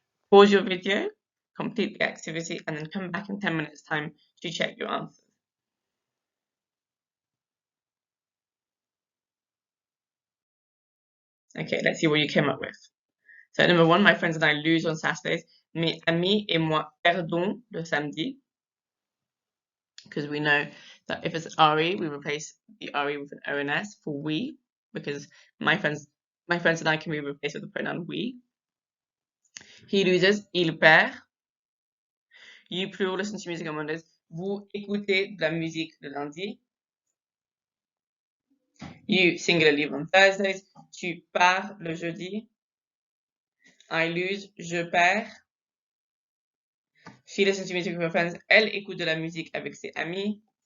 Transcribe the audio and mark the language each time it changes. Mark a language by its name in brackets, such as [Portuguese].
[English] Pause your video, complete the activity, and then come back in 10 minutes time to check your answers. Okay, let's see what you came up with. So number 1, my friends and I lose on Saturdays. [French] Mes amis et moi perdons le samedi. [English] Because we know that if it's RE, we replace the RE with an ONS for we, because my friends and I can be replaced with the pronoun we. He loses, [French] il perd. [English] You plural listen to music on Mondays. [French] Vous écoutez de la musique le lundi. [English] You singular leave on Thursdays. [French] Tu pars le jeudi. [English] I lose, [French] je perds. [English] She listens to music with her friends. [French] Elle écoute de la musique avec ses amis.